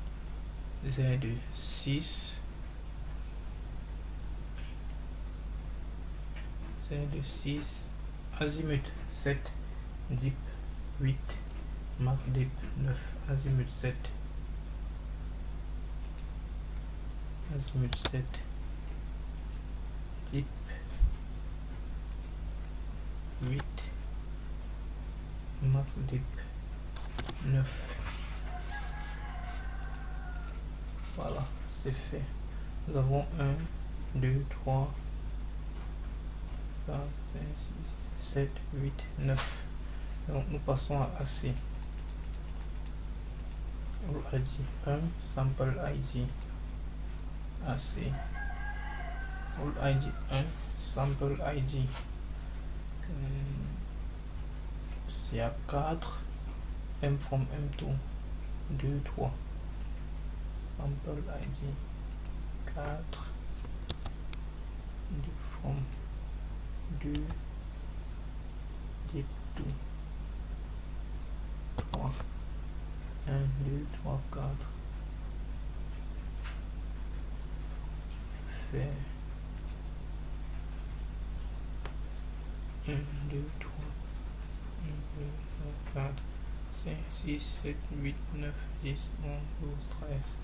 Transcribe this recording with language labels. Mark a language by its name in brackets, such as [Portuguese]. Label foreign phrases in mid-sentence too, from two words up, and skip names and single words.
[English] Z6, Z6, azimut 7, dip 8, max dip 9, azimut 7, azimut 7, dip 8, max dip 9. [French] Voilà, c'est fait. Nous avons 1, 2, 3, 4, 5, 6, 7, 8, 9. Donc nous passons à AC. [English] All ID 1, sample ID AC. All ID 1, sample ID. [French] C'est à 4. [English] M from M2 2, 3. Sample ID 4. From 2 dip 2 3 1, 2, 3, 4 faire 1, 2, 3, 1, 2, 3, 4, 5, 6, 7, 8, 9, 10, 11, 12, 13.